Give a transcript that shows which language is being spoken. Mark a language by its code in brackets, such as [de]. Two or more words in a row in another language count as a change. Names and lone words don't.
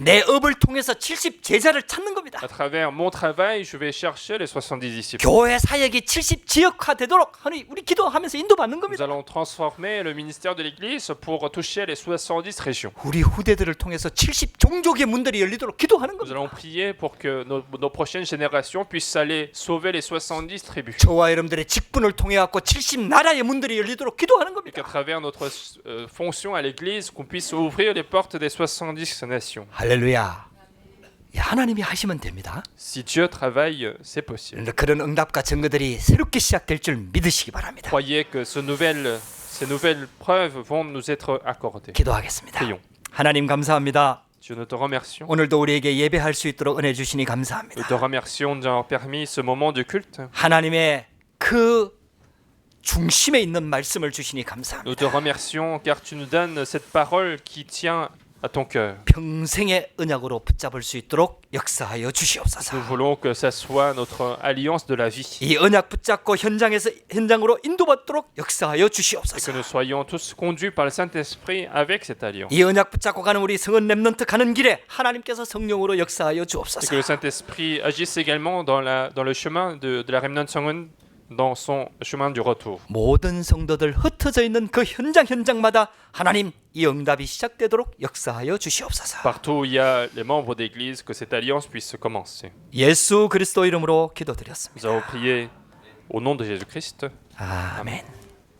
[ko] 내 업을 통해서 70 제자를 찾는 겁니다. [fr] À travers mon travail, je vais chercher les 70 disciples. [ko] 교회 사역이 70 지역화 되도록 하니 우리 기도하면서 인도받는 [fr] Nous [ko] 겁니다. [fr] allons transformer le ministère de l'Église pour toucher les 70 régions. [ko] 우리 후대들을 통해서 70 종족의 문들이 열리도록 기도하는 [fr] Nous [ko] 겁니다. [fr] allons prier pour que nos prochaines générations puissent aller sauver les 70 tribus. [ko] 저와 여러분들의 직분을 통해 갖고 70 나라의 문들이 열리도록 기도하는 [fr] Et qu'à [ko] 겁니다. [fr] travers notre fonction à l'Église, qu'on puisse ouvrir les portes des 70 nations. [ko] 할렐루야. 하나님이 하시면 됩니다. [fr] Si Dieu travaille, c'est possible. [ko] 그런 응답과 증거들이 새롭게 시작될 줄 믿으시기 바랍니다. [fr] Croyez que ces nouvelles preuves vont nous être accordées. [ko] 기도하겠습니다. [fr] Prions. [ko] 하나님 감사합니다. [fr] Dieu, nous te remercions. [ko] 오늘도 우리에게 예배할 수 있도록 은혜 주시니 [fr] Nous [ko] 감사합니다. [fr] te remercions d'avoir permis ce moment de culte. [ko] 하나님의 그 중심에 있는 말씀을 주시니 [fr] Nous [ko] 감사합니다. [fr] te remercions car tu nous donnes cette parole qui tient à ton cœur. [ko] 평생의 언약으로 붙잡을 수 있도록 역사하여 [fr] Nous [ko] 주시옵소서. [fr] voulons que ça soit notre alliance de la vie. [ko] 이 언약 붙잡고 현장으로 인도받도록 역사하여 [fr] Et que [ko] 주시옵소서. [fr] nous soyons tous conduits par le Saint-Esprit avec cette alliance. [ko] 이 언약 붙잡고 가는 우리 성은 렘넌트 가는 길에 하나님께서 성령으로 역사하여 [fr] Et que [ko] 주옵소서. [fr] le Saint-Esprit agisse également dans le chemin de la Remnant Songun dans son chemin du retour. [ko] 모든 성도들 흩어져 있는 그 현장마다 하나님 이 응답이 시작되도록 역사하여 주시옵소서. [fr] Partout où il y a les membres d'église, que cette alliance puisse commencer. [ko] 예수 그리스도 이름으로 기도드렸습니다. [fr] Nous avons prié au nom de Jésus-Christ. [ko] 아멘.